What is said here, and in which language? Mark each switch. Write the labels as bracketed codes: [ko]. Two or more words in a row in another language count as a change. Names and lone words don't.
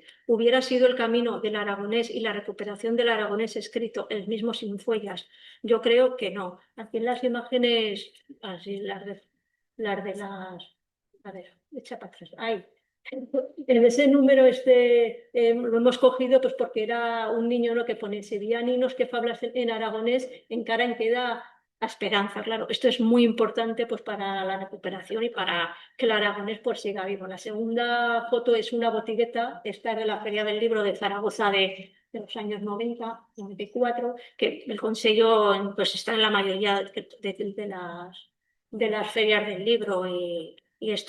[es] ¿Hubiera sido el camino del aragonés y la recuperación del aragonés escrito el mismo sin Follas? Yo creo que no. Aquí en las imágenes, así, las de las... A ver, echa para atrás. Ahí. En ese número lo hemos cogido pues porque era un niño, ¿no?, que pone [an] "Si vi a niños que fablas en aragonés, encara en queda a esperanza". [es] Claro, esto es muy importante pues para la recuperación y para que el aragonés pues siga vivo. La segunda foto es una botigueta, esta es de la Feria del Libro de Zaragoza de los años 90, 94, que el Consello pues está en la mayoría de las ferias del libro y esto.